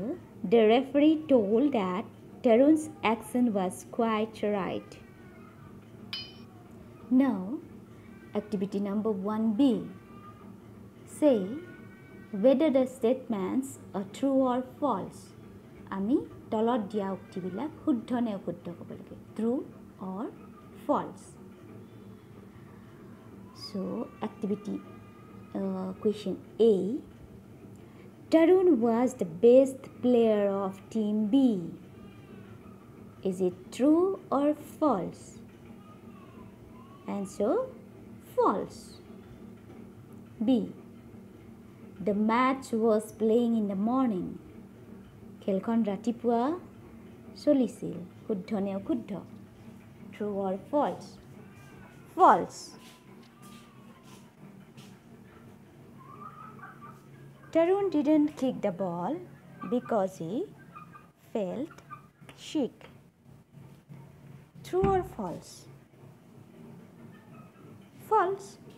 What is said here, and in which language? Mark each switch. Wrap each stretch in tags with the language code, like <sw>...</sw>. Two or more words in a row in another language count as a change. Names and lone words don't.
<en>The referee told that Tarun's action was quite right. Now, activity number 1B. Say whether the statements are true or false.</en> <as>আমি তলত দিয়া উক্তিবিলাক শুদ্ধ নে অশুদ্ধ ক'ব লাগে,</as> <en>true or false. So, activity question A. Tarun was the best player of Team B. Is it true or false? Answer. False. B. The match was playing in the morning.</en> <as>খেলখন ৰাতিপুৱা চলিছিল। শুদ্ধ নে অশুদ্ধ?</as> <en>True or false? False. Tarun didn't kick the ball because he felt sick. True or false? False.</en>